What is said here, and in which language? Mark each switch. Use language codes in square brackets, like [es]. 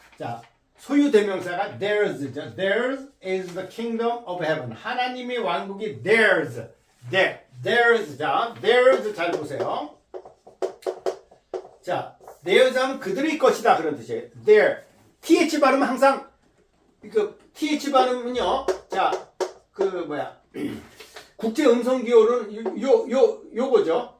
[ko] 자, 소유대명사가 theirs죠. [en] theirs is the kingdom of heaven. [ko] 하나님의 왕국이 theirs. theirs. 자, theirs 잘 보세요. 자, theirs 하면 그들의 것이다 그런 뜻이에요. [en] their. [ko] th 발음은 항상 그 th 발음은요. 자, 그 뭐야? 국제 음성 기호는 요거죠.